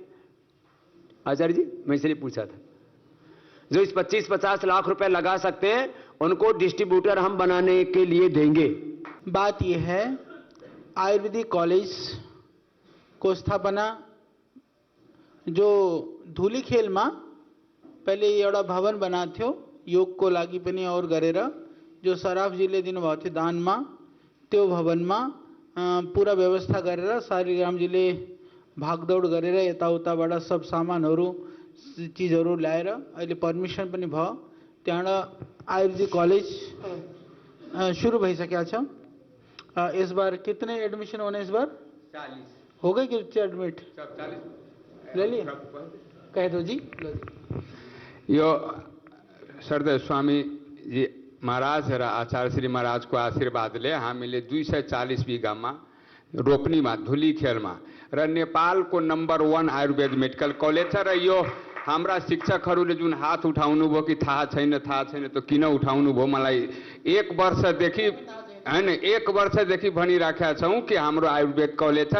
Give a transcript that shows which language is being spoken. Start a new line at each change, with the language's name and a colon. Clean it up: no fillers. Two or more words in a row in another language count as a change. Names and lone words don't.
Hindi: आचार्य जी मैं इसलिए पूछा था। जो इस 25-50 लाख रुपए लगा सकते हैं उनको डिस्ट्रीब्यूटर हम बनाने के लिए देंगे। बात यह है,
English: Ayurvedic college
Nepali: को स्थापना जो धूलीखेल
Hindi: में पहले
Nepali: एउटा भवन बना थियो योग को लागि पनि और गरेर जो सराफ जिले दिनुभएको थियो दानमा, त्यो भवनमा पूरा व्यवस्था गरेर शालिग्राम जिले भागदौड गरेर यताउताबाट सब सामानहरू चीजहरू ल्याएर अहिले पर्मिसन पनि भयो। त्यहाँबाट
English: Ayurvedic college
Nepali: शुरू भइसकेको छ।
Hindi: इस बार कितने एडमिशन होने इस बार? 40 हो गए कि एडमिट? 40 ले लिए? कह दो जी।
Nepali: यो सरदेव स्वामी जी महाराज र आचार्य श्री महाराज को आशीर्वादले हामीले 240 बिघामा रोपनीमा धुलीखेलमा र नेपालको नंबर 1 आयुर्वेद
English: medical college
Nepali: छ। र यो हाम्रा शिक्षकहरूले जुन हात उठाउनु भयो कि थाहा छैन तो किन उठाउनु भयो, मलाई 1 वर्षदेखि हैन 1 वर्षदेखि भनिराखेका छौं कि हाम्रो आयुर्वेद कलेज छ।